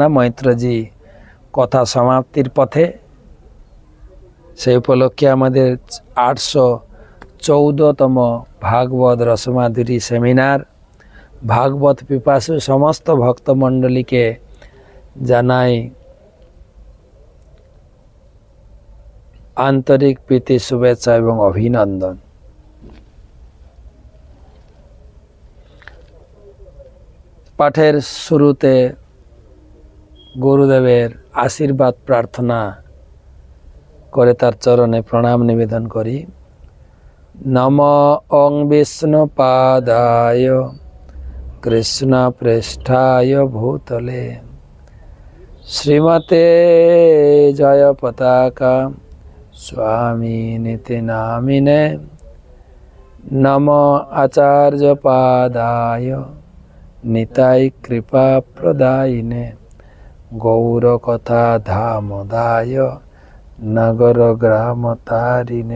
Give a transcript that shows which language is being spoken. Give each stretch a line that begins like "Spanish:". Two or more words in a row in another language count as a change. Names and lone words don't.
Bangla: মৈত্রজি কথা সমাপ্তির পথে, সেই উপলক্ষে আমাদের 814তম ভাগবত রসমাধুরী সেমিনার ভাগবত পিপাসু সমস্ত ভক্তমণ্ডলীকে জানাই আন্তরিক প্রীতি শুভেচ্ছা এবং অভিনন্দন। পাঠের শুরুতে গুরুদেবের আশীর্বাদ প্রার্থনা করে তার চরণে প্রণাম নিবেদন করি।
Sanskrit: नमो ओं विष्णुपादाय कृष्णप्रेष्ठाय भूतले श्रीमते जय पताका स्वामिनिति नामिने नम आचार्य पादाय निताय कृपा प्रदायिने गौर कथा धामदाय नगर ग्राम तारिणे।